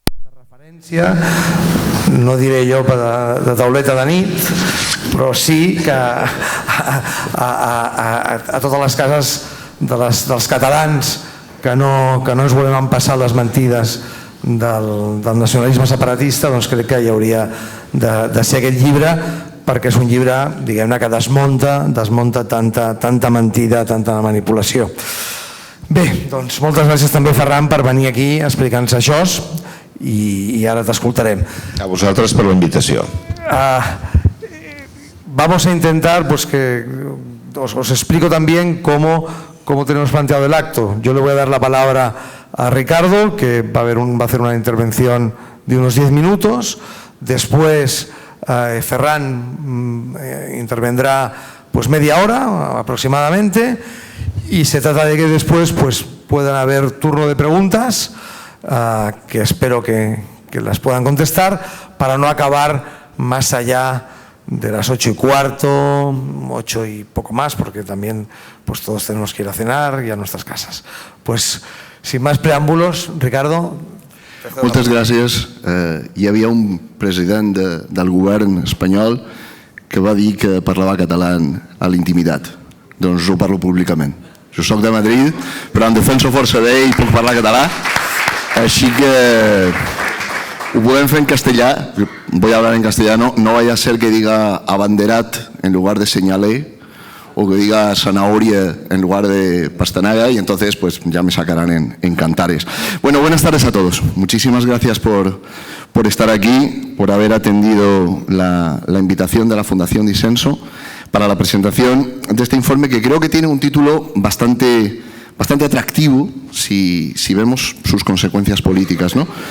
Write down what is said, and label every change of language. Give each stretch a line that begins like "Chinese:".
Catalan: referència, no diré jo de tauleta de nit, però sí que a totes les cases dels catalans que no ens volem empassar les mentides del nacionalisme separatista, doncs crec que hi hauria de ser aquest llibre, perquè és un llibre, diguem-ne, que desmunta tanta mentida, tanta manipulació. Bé, doncs moltes gràcies també, Ferran, per venir aquí a explicar-nos això i ara t'escoltarem. A vosaltres per la invitació.
Spanish: Vamos a intentar que os explico también cómo tenemos planteado el acto. Yo le voy a dar la palabra a Ricardo, que va a hacer una intervención de unos 10 minutos. Después Ferran intervendrá media hora aproximadamente, y se trata de que después puedan haber turno de preguntas que espero que las puedan contestar, para no acabar más allá de las 8:15, 8 y poco más, porque también todos tenemos que ir a cenar y a nuestras casas. Pues sin más preàmbulos, Ricardo.
Catalan: Moltes gràcies. Hi havia un president del govern espanyol que va dir que parlava català a la intimitat. Doncs ho parlo públicament. Jo soc de Madrid, però em defenso força bé i puc parlar català, així que ho podem fer en castellà.
Spanish: Voy a hablar en castellano. No vaya a ser que diga abanderat en lugar de señalé, o que diga zanahoria en lugar de pastanaga, y entonces ya me sacarán en cantares. Bueno, buenas tardes a todos. Muchísimas gracias por estar aquí, por haber atendido la invitación de la Fundación Disenso para la presentación de este informe, que creo que tiene un título bastante atractivo si vemos sus consecuencias políticas, ¿no?